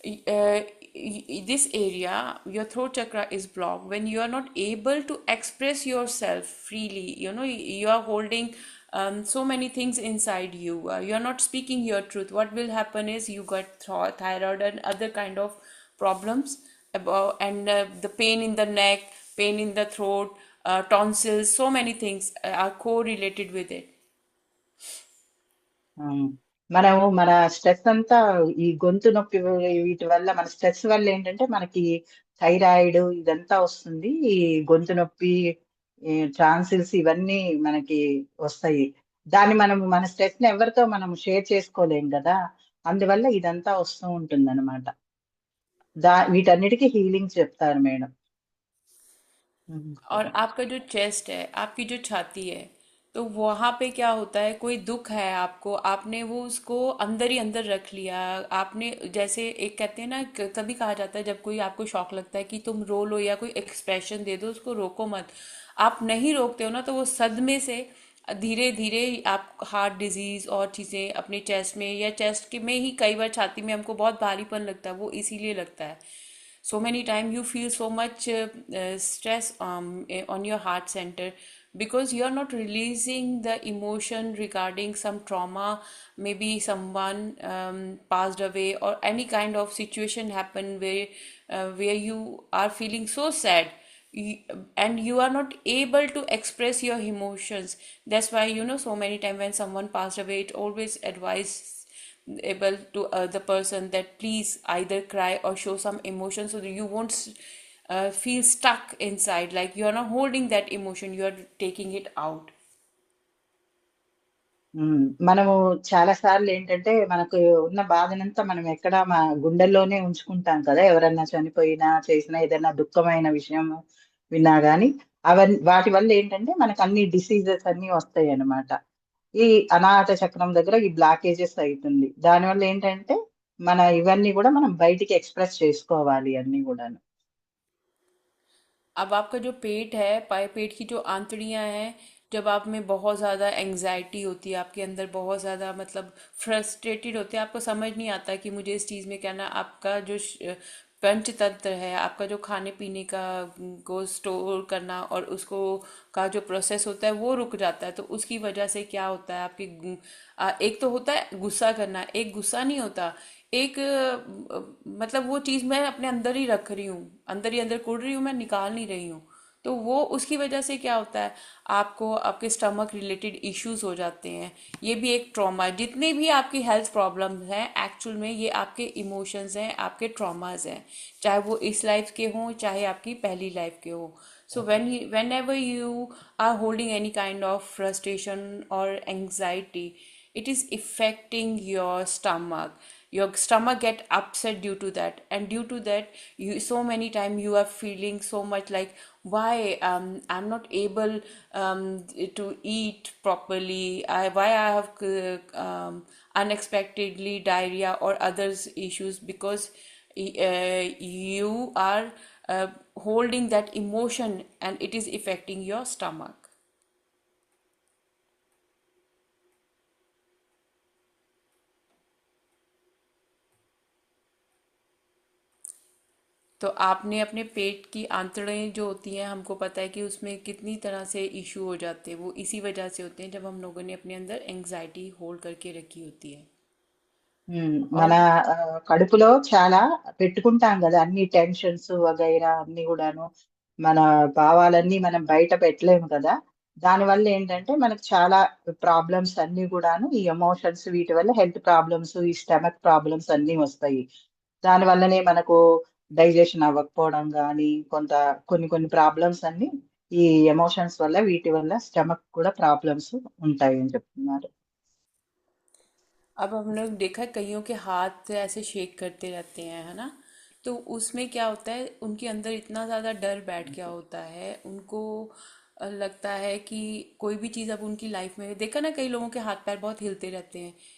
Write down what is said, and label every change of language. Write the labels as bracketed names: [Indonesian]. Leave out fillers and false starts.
[English] uh, this area, your throat chakra is blocked when you are not able to express yourself freely. You are holding so many things inside you. You are not speaking your truth. What will happen is you got thyroid and other kind of problems about, and the pain in the neck, pain in the throat, tonsils, so many things are correlated with it. Um. [Telugu] మనము మన stress అంతా ఈ గొంతు నొప్పి వీటి వల్ల మన stress వల్ల ఏంటంటే మనకి థైరాయిడ్ ఇదంతా వస్తుంది. ఈ గొంతు నొప్పి, ట్రాన్సిల్స్ ఇవన్నీ మనకి వస్తాయి. దాన్ని మనం మన స్ట్రెస్ ని ఎవరితో మనం షేర్ చేసుకోలేం కదా. అందువల్ల ఇదంతా వస్తూ ఉంటుంది అనమాట. వీటన్నిటికీ హీలింగ్ చెప్తారు మేడం. [Hindi] और आपका जो चेस्ट है, आपकी जो छाती है, तो वहाँ पे क्या होता है, कोई दुख है आपको, आपने वो उसको अंदर ही अंदर रख लिया। आपने जैसे एक कहते हैं ना, तभी कहा जाता है जब कोई आपको शौक लगता है कि तुम रो लो या कोई एक्सप्रेशन दे दो, उसको रोको मत। आप नहीं रोकते हो ना, तो वो सदमे से धीरे धीरे आप हार्ट डिजीज और चीज़ें अपने चेस्ट में, या चेस्ट के में ही कई बार छाती में हमको बहुत भारीपन लगता है, वो इसीलिए लगता है। [English] So many times you feel so much stress on your heart center, because you are not releasing the emotion regarding some trauma. Maybe someone passed away, or any kind of situation happened where you are feeling so sad, you, and you are not able to express your emotions. That's why, so many times when someone passed away, it always advises able to the person that please either cry or show some emotion, so that you won't feel stuck inside, like you are not holding that emotion, you are taking it out. [Telugu] మనము చాలా సార్లు ఏంటంటే మనకు ఉన్న బాధనంతా మనం ఎక్కడ మా గుండెల్లోనే ఉంచుకుంటాం కదా. ఎవరన్నా చనిపోయినా చేసినా ఏదైనా దుఃఖమైన విషయం విన్నా గానీ వాటి వల్ల ఏంటంటే మనకు అన్ని డిసీజెస్ అన్ని వస్తాయి అన్నమాట. ఈ అనాహత చక్రం దగ్గర ఈ బ్లాకేజెస్ అవుతుంది. దానివల్ల ఏంటంటే ఇవన్నీ కూడా మనం బయటికి ఎక్స్ప్రెస్ చేసుకోవాలి అన్ని కూడా. [Hindi] अब आपका जो पेट है, पाए पेट की जो आंतड़ियां हैं, जब आप में बहुत ज़्यादा एंग्जाइटी होती है, आपके अंदर बहुत ज़्यादा मतलब फ्रस्ट्रेटेड होते हैं, आपको समझ नहीं आता कि मुझे इस चीज़ में क्या ना, आपका जो पंच तंत्र है, आपका जो खाने पीने का को स्टोर करना और उसको का जो प्रोसेस होता है वो रुक जाता है। तो उसकी वजह से क्या होता है, आपकी एक तो होता है गुस्सा करना, एक गुस्सा नहीं होता, एक मतलब वो चीज़ मैं अपने अंदर ही रख रही हूँ, अंदर ही अंदर कुड़ रही हूँ, मैं निकाल नहीं रही हूँ। तो वो उसकी वजह से क्या होता है, आपको आपके स्टमक रिलेटेड इश्यूज हो जाते हैं। ये भी एक ट्रॉमा है। जितने भी आपकी हेल्थ प्रॉब्लम्स हैं, एक्चुअल में ये आपके इमोशंस हैं, आपके ट्रॉमास हैं, चाहे वो इस लाइफ के हों, चाहे आपकी पहली लाइफ के हों। [English] So whenever you are holding any kind of frustration or anxiety, it is affecting your stomach. Your stomach get upset due to that, and due to that, you so many time you are feeling so much like, why I'm not able to eat properly, why I have unexpectedly diarrhea or others issues, because you are holding that emotion and it is affecting your stomach. [Hindi] तो आपने अपने पेट की आंतड़ें जो होती हैं, हमको पता है कि उसमें कितनी तरह से इशू हो जाते हैं, वो इसी वजह से होते हैं जब हम लोगों ने अपने अंदर एंग्जाइटी होल्ड करके रखी होती है। [Telugu] మన [Hindi] और [Telugu] కడుపులో చాలా పెట్టుకుంటాం కదా, అన్ని టెన్షన్స్ వగైరా అన్ని కూడాను. మన భావాలన్నీ మనం బయట పెట్టలేము కదా. దానివల్ల ఏంటంటే మనకు చాలా ప్రాబ్లమ్స్ అన్ని కూడాను ఈ ఎమోషన్స్ వీటి వల్ల హెల్త్ ప్రాబ్లమ్స్, ఈ స్టమక్ ప్రాబ్లమ్స్ అన్ని వస్తాయి. దాని వల్లనే మనకు డైజెషన్ అవ్వకపోవడం కానీ కొన్ని కొన్ని ప్రాబ్లమ్స్ అన్ని ఈ ఎమోషన్స్ వల్ల వీటి వల్ల స్టమక్ కూడా ప్రాబ్లమ్స్ ఉంటాయి అని చెప్తున్నారు. [Hindi] अब हम लोग देखा है, कईयों के हाथ ऐसे शेक करते रहते हैं, है ना। तो उसमें क्या होता है, उनके अंदर इतना ज़्यादा डर बैठ गया होता है उनको। लगता है कि कोई भी चीज़ अब उनकी लाइफ में देखा ना, कई लोगों के हाथ पैर बहुत हिलते रहते हैं।